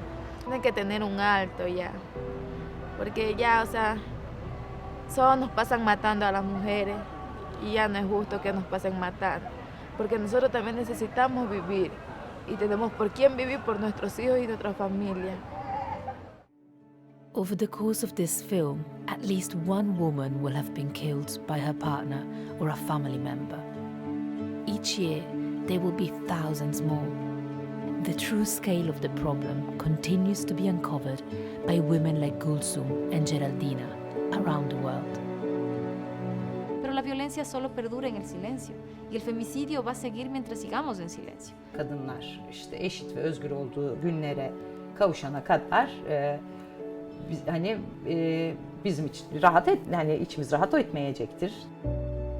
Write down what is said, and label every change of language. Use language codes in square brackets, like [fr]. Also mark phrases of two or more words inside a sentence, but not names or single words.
[es] Tienen que tener un alto ya, porque ya, o sea, solo nos pasan matando a las mujeres y ya no es justo que nos pasen matando. Porque nosotros también necesitamos vivir y tenemos por quién vivir, por nuestros hijos y nuestra familia. [en] Over the course of this film, at least one woman will have been killed by her partner or a family member. Each year, there will be thousands more. The true scale of the problem continues to be uncovered by women like Gülsüm and Geraldina around the world. [es] violencia solo perdura en el silencio y el femicidio va a seguir mientras sigamos en silencio. [tr] Kadınlar işte eşit ve özgür olduğu günlere kavuşana kadar bizim için hani içimiz rahat etmeyecektir.